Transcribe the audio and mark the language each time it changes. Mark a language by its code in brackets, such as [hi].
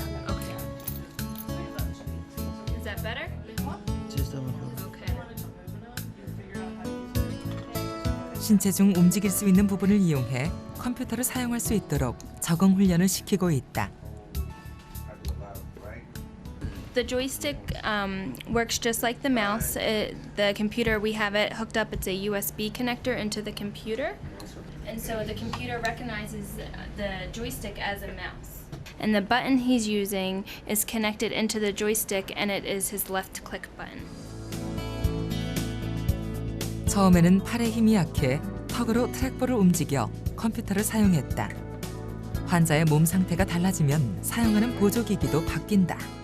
[en] Okay. Is that better? [es] Sí, está mejor. [en] Okay. [ko] 신체 중 움직일 수 있는 부분을 이용해 컴퓨터를 사용할 수 있도록 적응 훈련을 시키고 있다. [en] The joystick works just like the mouse. The computer, we have it hooked up. It's a USB connector into the computer. And so the computer recognizes the joystick as a mouse. And the button he's using is connected into the joystick, and it is his left click button. [ko] 처음에는 팔의 힘이 약해 턱으로 트랙볼을 움직여 컴퓨터를 사용했다. 환자의 몸 상태가 달라지면 사용하는 보조기기도 바뀐다.